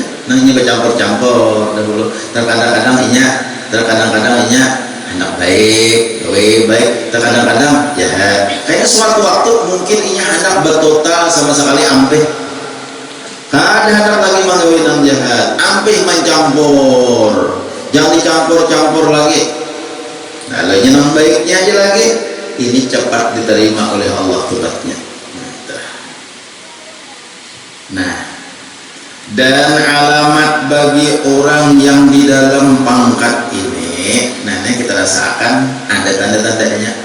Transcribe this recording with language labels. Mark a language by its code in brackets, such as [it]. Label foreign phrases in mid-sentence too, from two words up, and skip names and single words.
[bjn] Nangnya bercampur-campur dahulu. Terkadang-kadang inya anak baik, baik, terkadang-kadang jahat. Kayak suatu waktu mungkin inya anak bertotal sama sekali ampeh. Kada hendak lagi mengawin yang jahat, ampeh mencampur, jangan dicampur-campur lagi. [id] Nah, lagi yang baiknya aja lagi, ini cepat diterima oleh Allah tobatnya. Nah, dan alamat bagi orang yang di dalam pangkat ini, nah ini kita rasakan ada tanda-tandanya.